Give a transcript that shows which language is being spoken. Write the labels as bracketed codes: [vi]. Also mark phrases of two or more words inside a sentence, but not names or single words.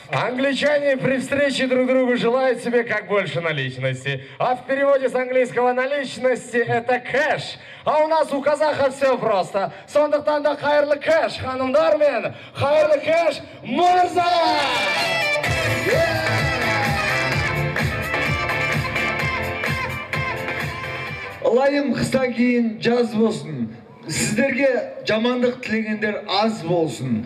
[ru] Англичане при встрече друг другу желают себе как больше наличности. А в переводе с английского наличности это кэш. А у нас у казахов все просто. [kk] Сондықтан да қайырлы кэш, ханымдар мен. Қайырлы кэш, мырза! Ылайым қыстан кейін жаз болсын. Сіздерге жамандық тілегендер аз болсын.